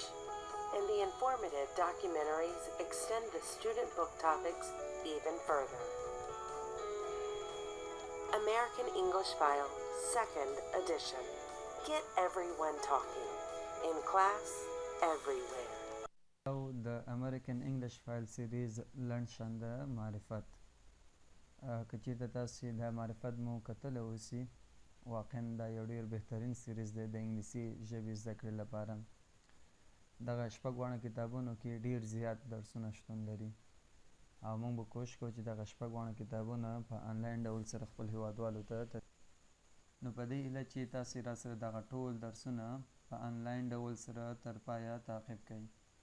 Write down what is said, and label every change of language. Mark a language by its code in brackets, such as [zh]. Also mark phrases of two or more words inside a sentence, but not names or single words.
[en] And the informative documentaries extend the student book topics even further. American English File, 2nd edition. Get everyone talking. In class, everywhere. [ps] او د امریکن انګلش فایل سریز لنډ شان د معرفت که چیرته تاسې د معرفت مو کتلی اوسي واقعا دا یو ډېر بهترین سریز دی د انګلیسي ژبې زده کړې لپاره. دغه شپږ واړه کتابونو کې ډېر زیات درسونه شتون لري او موږ به کوشش کوو چې دغه شپږ واړه کتابونه په آنلاین ډول سره خپل هیوادوالو ته نو په دې هیله چې تاسې راسره دغه ټول درسونه په آنلاین ډول سره تر پایه تعقیب کړئ.